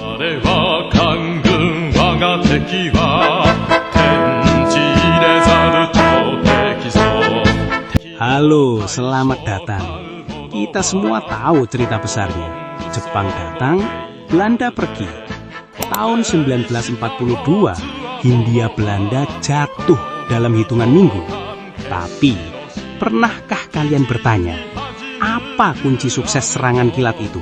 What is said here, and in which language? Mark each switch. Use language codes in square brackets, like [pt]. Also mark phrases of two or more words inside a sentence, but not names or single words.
[ja] れは官軍我が敵は転じれざる朝敵ぞ。 [id] Halo, selamat datang. Kita semua tahu cerita besarnya. Jepang datang, Belanda pergi. Tahun 1942, Hindia Belanda jatuh dalam hitungan minggu. Tapi, pernahkah kalian bertanya, apa kunci sukses serangan kilat itu?